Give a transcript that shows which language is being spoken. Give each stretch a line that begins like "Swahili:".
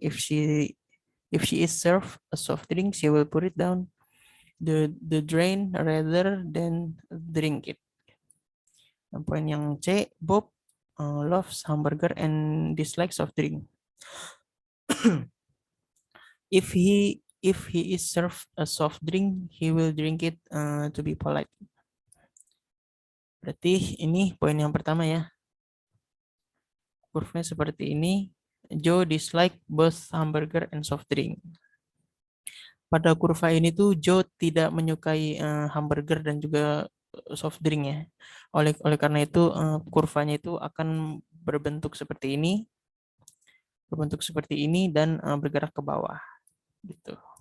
English: If she is served a soft drink, she will put it down the drain rather than drink it.
Indonesian: Dan poin yang C,
English: Bob loves hamburger and dislikes soft drink. If he If he is served a soft drink, he will drink it to be polite.
Indonesian: Berarti ini poin yang pertama ya. Kurvanya seperti ini.
English: Joe dislike both hamburger and soft drink.
Indonesian: Pada kurva ini tuh Joe tidak menyukai hamburger dan juga soft drink ya. Oleh karena itu kurvanya itu akan berbentuk seperti ini, dan bergerak ke bawah gitu.